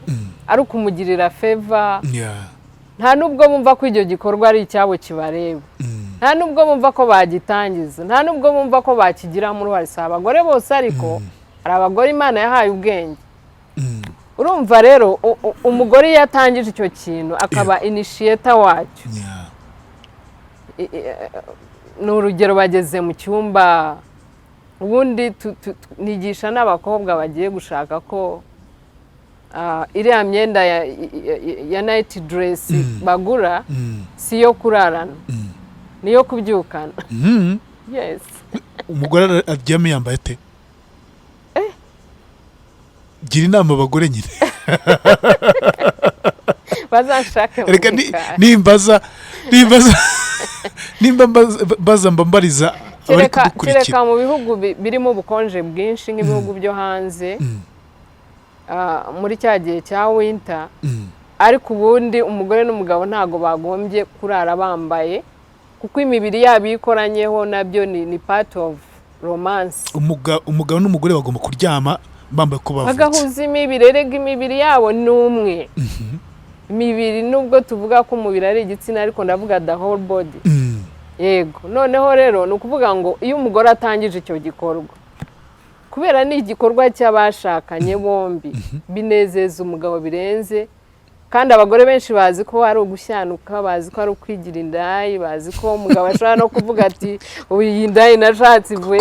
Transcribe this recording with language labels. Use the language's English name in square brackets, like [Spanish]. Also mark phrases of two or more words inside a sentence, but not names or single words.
[Kinyarwanda] ari ukumugirira favor nta nubwo bumva ko icyo gikorwa ari icyabo kibareba nta nubwo bumva ko bagitangiza nta nubwo bumva ko bakigiramo uruhare si abagore bose ariko hari abagore Imana yahaye ubwenge urumva rero umugore iyo atangije icyo kintu akaba initiator wacyo ni urugero bageze mu cyumba ubundi nigisha n'abakobwa bagiye gushaka ko iriya myenda ya [English] night dress [Kinyarwanda] bagura si yo kurarana niyo kubyukana yes umugore aryame yambaye ate gira inama abagore nyine bazanshake reka nimba mbambariza abari kudukurikira kereka mu bihugu birimo ubukonje bwinshi nk'ibihugu byo hanze muri cya gihe cya winter ariko ubundi umugore n'umugabo ntago bagombye kurara bambaye kuko imibiri yabo ikoranyeho nabyo ni [English] part of romance [Kinyarwanda] umugabo n'umugore bagomba kuryama bambaye ko bavutse bagahuza imibiri erega imibiri yabo ni umwe imibiri nubwo tuvuga ko umubiri ari igitsina ariko ndavuga [English] the whole body [Kinyarwanda] yego noneho rero ni ukuvuga ngo iyo umugore atangije icyo gikorwa kubera ni igikorwa cy'abashakanye bombi binezeza umugabo birenze kandi abagore benshi bazi ko ari ugushanuka, bazi ko ari ukwigira indayi, bazi ko umugabo ashobora no kuvuga ati iyi ndayi nashatse ivuye